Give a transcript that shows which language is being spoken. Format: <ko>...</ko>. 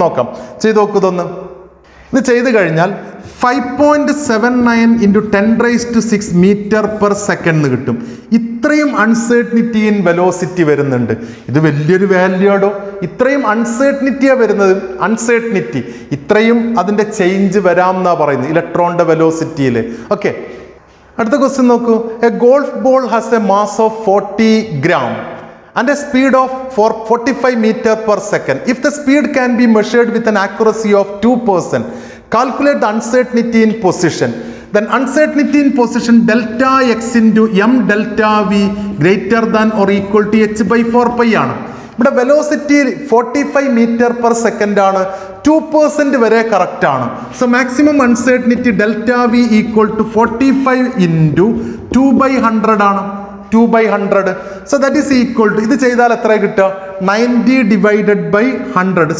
<ml>നോക്കാം, ചെയ്ത് നോക്കുന്നതൊന്ന്. ഇത് ചെയ്ത് കഴിഞ്ഞാൽ 5.79 ഇൻറ്റു 10⁻6 മീറ്റർ പെർ സെക്കൻഡ് എന്ന് കിട്ടും. ഇത്രയും അൺസർട്ടനിറ്റി ഇൻ വെലോസിറ്റി വരുന്നുണ്ട്. ഇത് വലിയൊരു വാല്യൂടോ. ഇത്രയും അൺസർട്ടനിറ്റിയാണ് വരുന്നത്. അൺസർട്ടനിറ്റി ഇത്രയും അതിൻ്റെ ചേഞ്ച് വരാം എന്നാണ് പറയുന്നത് ഇലക്ട്രോണിൻ്റെ വെലോസിറ്റിയിൽ. ഓക്കെ, അടുത്ത ക്വസ്റ്റ്യൻ നോക്കൂ.</ml> <en>A golf ball has a mass of 40 gram and a speed of 45 meter per second. If the speed can be measured with an accuracy of 2%, calculate the uncertainty in position. Then uncertainty in position delta x into m delta v greater than or equal to h by 4π ആണ്.</en> <ml>ഇവിടെ velocity 45 metre per second ആണ്. 2% വരെ correct ആണ്. So maximum uncertainty delta V equal to 45 into 2/100 ആണ്. 2/100.</ml> <en>so that is equal to,</en> <ml>ഇത് ചെയ്താൽ എത്ര കിട്ടുക?</ml> <en>90 divided by 100.</en>